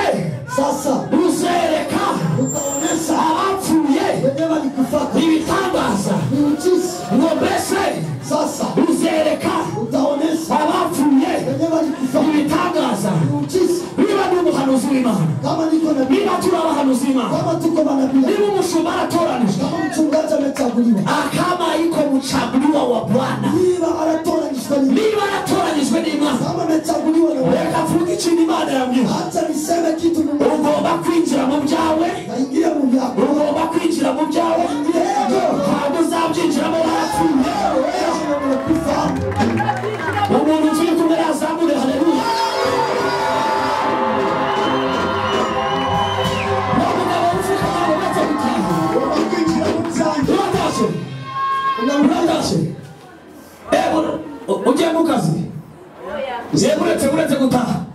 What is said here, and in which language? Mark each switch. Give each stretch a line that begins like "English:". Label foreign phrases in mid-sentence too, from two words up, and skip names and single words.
Swahili: sasa
Kinyarwanda: uzereka
Swahili: utaonesha
Kinyarwanda: abapfuye
Swahili: wenyewe walikufaka
Kinyarwanda: ibitangaza
Swahili: miujiza
Kinyarwanda: ngo mbese
Swahili: sasa
Kinyarwanda: uzereka
Swahili: utaonesha
Kinyarwanda: abapfuye
Swahili: wenyewe walikufaka
Kinyarwanda: ibitangaza
Swahili: miujiza
Kinyarwanda: niba ndi umuhanuzi w'Imana
Swahili: kama niko nabii
Kinyarwanda: niba turi abahanuzi b'Imana
Swahili: kama tuko manabii
Kinyarwanda: niba umushumba aratoranijwe
Swahili: kama mchungaji amechaguliwa kama iko mchaguliwa wa Bwana
Kinyarwanda: niba anatoranishwa niba aratoranyijwe n'Imana
Swahili: kama amechaguliwa na wewe
Kinyarwanda: reka vuga ikintu Imana yambwira
Swahili: acha niseme kitu Mungu
Kinyarwanda: ugomba kwinjira mu byawe
Swahili: aingia mu byako
Kinyarwanda: ugomba kwinjira mu byawe ntabwo uzabyinjiramo warapfuye umuntu turi kumwe yazamure haleluya ugiye mu kazi uretse gutaha